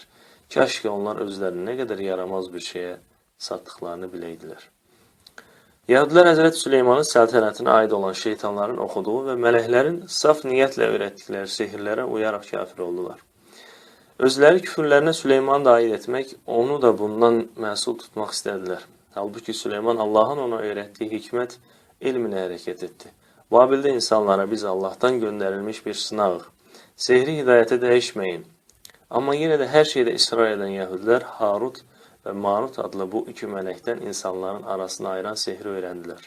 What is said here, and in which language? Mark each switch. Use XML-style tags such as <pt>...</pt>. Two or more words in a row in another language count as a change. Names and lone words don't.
<az>Kaş ki onlar özlərini nə qədər yaramaz bir şeyə satdıqlarını biləydilər. Yahudilər Həzrət Süleymanın səltənətinə aid olan şeytanların oxuduğu və mələklərin saf niyyətlə öyrətdikləri sehirlərə uyaraq kafir oldular. Özləri küfürlərinə Süleymanı da aid etmək, onu da bundan məsul tutmaq istədilər.</az> <tr>Halbuki Süleyman Allah'ın ona öğrettiği hikmet ilmine hareket etti. Babil'de insanlara biz Allah'tan gönderilmiş bir sınavıq. Sehri hidayete değişmeyin. Ama yine de her şeyde ısrar eden Yahudiler Harut ve Marut adlı bu iki melekten insanların arasını ayıran sehri öğrendiler.</tr>